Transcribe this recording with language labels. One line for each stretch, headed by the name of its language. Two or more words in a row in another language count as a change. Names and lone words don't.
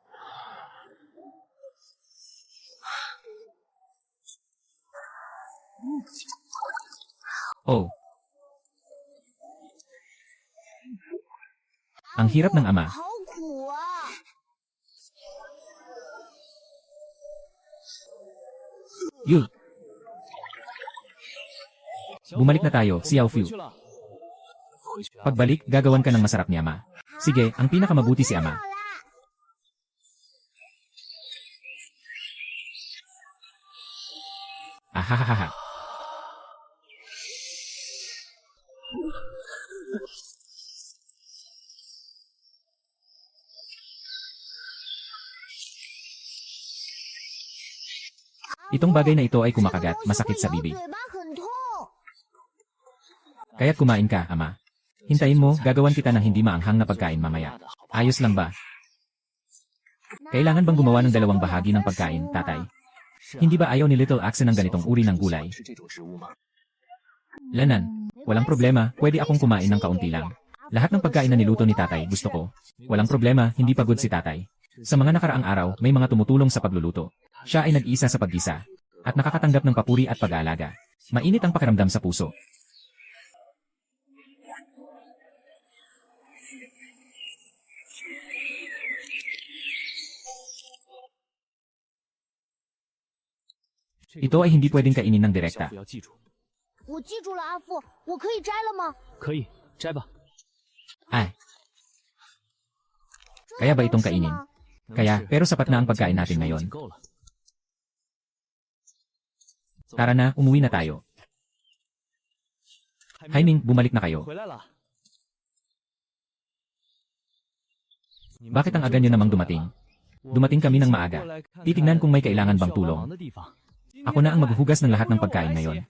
Filipino: Oh. Ang hirap ng ama.
Chinese: 好苦啊！
Filipino: Yu. Bumalik na tayo, si Yao Fu.
Chinese: 回去了。回去了。
Filipino: Pagbalik, gagawan ka ng masarap ni ama. Sige, ang pinakamabuti si ama.
Chinese: 好啦， Ahahaha.
Filipino: Itong bagay na ito ay kumakagat, masakit sa bibig.
Chinese: 嘴巴很痛。
Filipino: Kaya't kumain ka, ama. Hintayin mo, gagawan kita ng hindi maanghang na pagkain mamaya. Ayos lang ba? Kailangan bang gumawa ng 2 bahagi ng pagkain, tatay? Hindi ba ayaw ni Little Axe ng ganitong uri ng gulay?
Chinese: 是这种食物吗？
Filipino: Lanan, walang problema, pwede akong kumain ng kaunti lang. Lahat ng pagkain na niluto ni tatay, gusto ko. Walang problema, hindi pagod si tatay. Sa mga nakaraang araw, may mga tumutulong sa pagluluto. Siya ay nag-isa sa paggisa. At nakakatanggap ng papuri at pag-aalaga. Mainit ang pakiramdam sa puso. Ito ay hindi pwedeng kainin ng
Chinese: 小
Filipino: direkta.
Chinese: 腹要记住，我记住了，阿父，我可以摘了吗？可以摘吧。
Filipino: Ay, kaya ba itong kainin?
Chinese: 能
Filipino: Kaya,
Chinese: 吃
Filipino: pero sapat na ang
Chinese: 但
Filipino: pagkain
Chinese: 今
Filipino: natin
Chinese: 天食物
Filipino: ngayon.
Chinese: 已经够了。
Filipino: Tara na, umuwi na tayo. Haiming, bumalik na kayo.
Chinese: 回来了。
Filipino: Bakit ang aga nyo namang dumating? Dumating kami ng maaga. Titignan kung may kailangan bang tulong. Ako na ang maghuhugas ng lahat ng pagkain ngayon.